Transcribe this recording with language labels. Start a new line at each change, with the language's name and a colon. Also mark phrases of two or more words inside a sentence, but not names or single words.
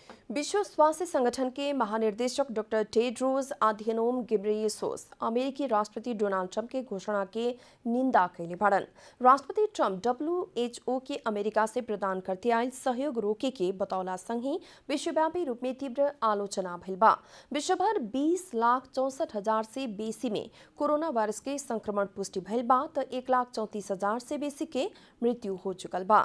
Bhojpuri: विश्व स्वास्थ्य संगठन के महानिर्देशक डॉक्टर टेड्रोस अधनोम घेब्रेयेसस अमेरिकी राष्ट्रपति डोनाल्ड ट्रंप के घोषणा के निंदा कैले बाड़न। राष्ट्रपति ट्रंप WHO के अमेरिका से प्रदान करते आयल सहयोग रोके के बतौला संगे विश्वव्यापी रूप में तीव्र आलोचना भइल बा। विश्वभर 20,64,000 से बेसी में कोरोना वायरस के संक्रमण पुष्टि भइल बा तो 1,34,000 से बेसी के मृत्यु हो चुकल बा।